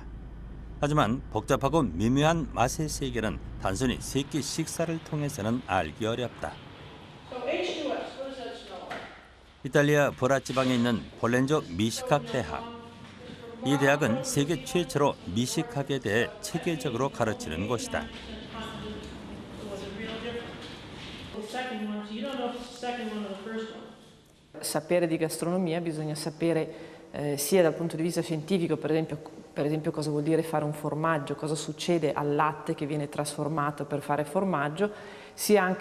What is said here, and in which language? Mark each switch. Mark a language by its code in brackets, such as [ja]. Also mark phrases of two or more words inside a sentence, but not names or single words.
[ko] 하지만 복잡하고 미묘한 맛의 세계는 단순히 세 끼 식사를 통해서는 알기 어렵다. 이탈리아 보라 지방에 있는 폴렌조 미식학 대학. 이 대학은 세계 최초로 미식학에 대해 체계적으로 가르치는 곳이다. [it] Sapere di gastronomia bisogna sapere sia dal punto di vista scientifico, per esempio cosa vuol dire fare un formaggio, cosa succede al latte che viene trasformato per fare formaggio, sia anche